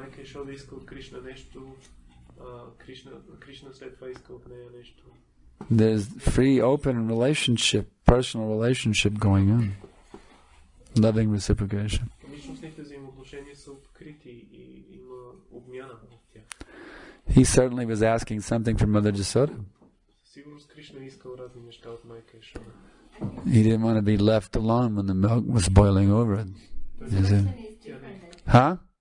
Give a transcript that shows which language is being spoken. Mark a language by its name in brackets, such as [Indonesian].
[Bulgarian] дошъл да иска от Кришна нещо, Кришна след това иска от нея нещо. [English] There's free, open relationship, personal relationship going on. Loving reciprocation. [Bulgarian] Личностните взаимоотношения са открити и има обмяна в тях. [English] He certainly was asking something from Mother Jasoda. [Bulgarian] Сигурно Кришна искал разни неща от майка Яшода. [English] He didn't want to be left alone when the milk was boiling over it. Is it? Huh?